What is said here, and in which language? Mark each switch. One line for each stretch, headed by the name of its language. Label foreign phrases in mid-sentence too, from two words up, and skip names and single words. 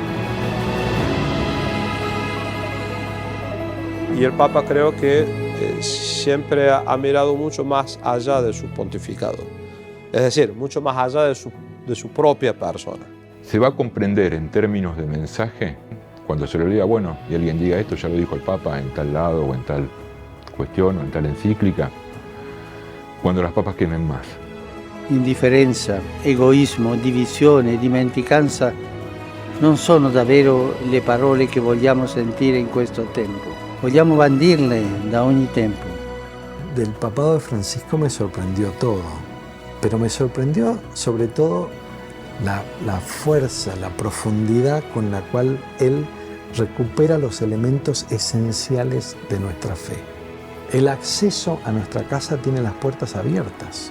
Spanish: Y el Papa creo que siempre ha mirado mucho más allá de su pontificado, es decir, mucho más allá de su propia persona. Se va a comprender en términos de mensaje cuando se le diga, bueno, y alguien diga esto ya lo dijo el Papa en tal lado o en tal cuestión o
Italian: in tale enciclica,
Spanish: quando las papas quemen más.
Italian: Indifferenza, egoismo, divisione, dimenticanza non sono davvero le parole che vogliamo sentire in questo tempo. Vogliamo bandirle da ogni tempo.
Spanish: Del papado de Francisco me sorprendió todo, pero me sorprendió sobre todo la fuerza, la profundidad con la cual él recupera los elementos esenciales de nuestra fe. El acceso a nuestra casa tiene las puertas abiertas.